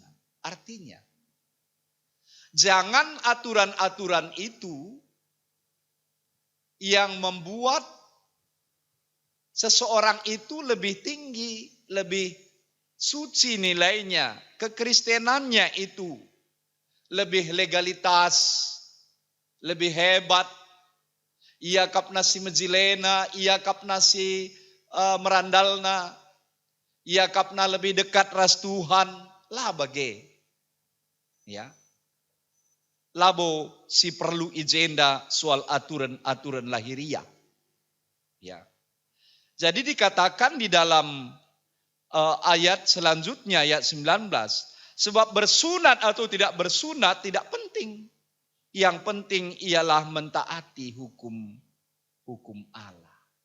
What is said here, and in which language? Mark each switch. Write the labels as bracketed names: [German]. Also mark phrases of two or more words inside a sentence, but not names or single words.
[Indonesian] Artinya, jangan aturan-aturan itu yang membuat seseorang itu lebih tinggi, lebih suci nilainya, kekristenannya itu lebih legalitas, lebih hebat. [Batak Karo] Ia kapna si mejilena, ia kapna si merandalna, ia kapna [Indonesian] lebih dekat [Batak Karo] ras Tuhan, lah bage. Ya. Labo si perlu ijenda [Indonesian] soal aturan-aturan lahiriah. Ya. Jadi dikatakan di dalam ayat selanjutnya, ayat 19, sebab bersunat atau tidak bersunat tidak penting. Yang penting ialah mentaati hukum Allah.